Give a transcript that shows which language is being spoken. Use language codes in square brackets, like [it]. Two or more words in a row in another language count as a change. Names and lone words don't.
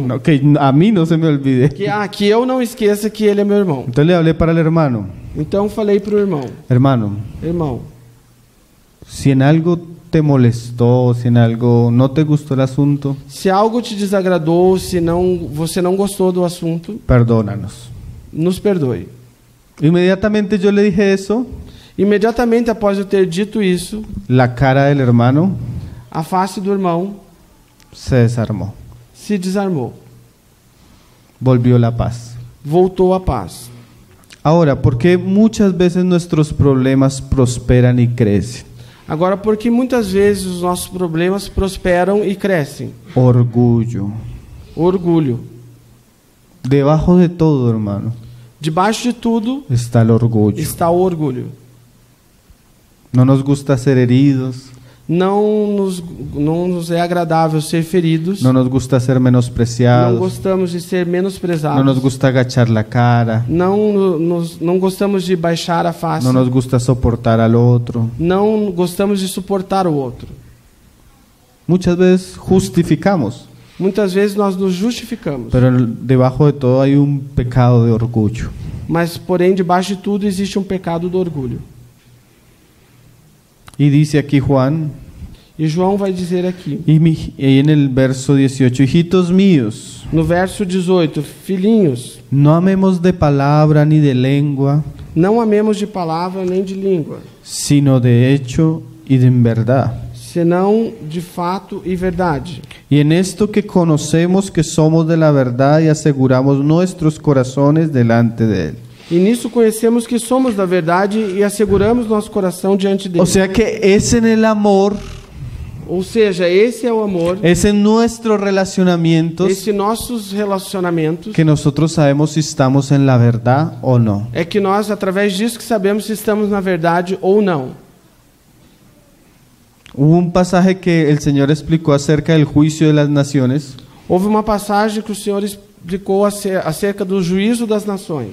[es] No, que a mí no se me olvide. [pt] Que eu não esqueça que ele é meu irmão. [es] Entonces le hablé para el hermano: [pt] Então falei para o irmão: [es] hermano, [pt] irmão, [es] si en algo te molestó, si en algo no te gustó el asunto, [pt] se algo te desagradou, se não, você não gostou do assunto, [es] perdónanos. [pt] nos perdoe. [es] Inmediatamente yo le dije eso, [pt] Imediatamente após eu ter dito isso, [es] la cara del hermano [pt] a face do irmão [es] se desarmó. [pt] se desarmou. [es] Volvió la paz. [pt] Voltou a paz. [es] Ahora, ¿por qué muchas veces nuestros problemas prosperan y crecen? [pt] Agora, porque muitas vezes os nossos problemas prosperam e crescem? [es] Orgullo. [pt] Orgulho. [es] Debajo de todo, hermano, [pt] Debaixo de tudo [es] está el orgullo. [pt] está o orgulho. [es] No nos gusta ser heridos, [pt] Não nos é agradável ser feridos. [es] no nos gusta ser [pt] Não [es] menospreciados, [pt] gostamos de ser menosprezados. [es] no nos gusta agachar la cara, [pt] Não gostamos de baixar a face. [es] no nos gusta soportar al otro. [pt] Não gostamos de suportar o outro. [es] Muchas veces justificamos, [pt] Muitas vezes nós nos justificamos. [es] pero debajo de todo hay un pecado de orgullo. [pt] Mas, porém, debaixo de tudo existe um pecado do orgulho. [es] Y dice aquí Juan, [pt] E João vai dizer aqui, [es] y en el verso 18: hijitos míos, [pt] no verso 18: Filhinhos, [es] no amemos de palabra ni de lengua, [pt] não amemos de palavra nem de língua, [es] sino de hecho y de en verdad. [pt] senão de fato e verdade. [es] Y en esto que conocemos que somos de la verdad y aseguramos nuestros corazones delante de Él. [pt] E nisso conhecemos que somos da verdade e asseguramos nosso coração diante dele. [es] O sea que es en el amor, [pt] Ou seja, esse é o amor, [es] es en nuestros relacionamientos [pt] esse nossos relacionamentos, [es] que nosotros sabemos si estamos en la verdad o no. [pt] é que nós, através disso, que sabemos se estamos na verdade ou não. [es] Hubo un pasaje que el Señor explicó acerca del juicio de las naciones. [pt] Houve uma passagem que o Senhor explicou acerca do juízo das nações.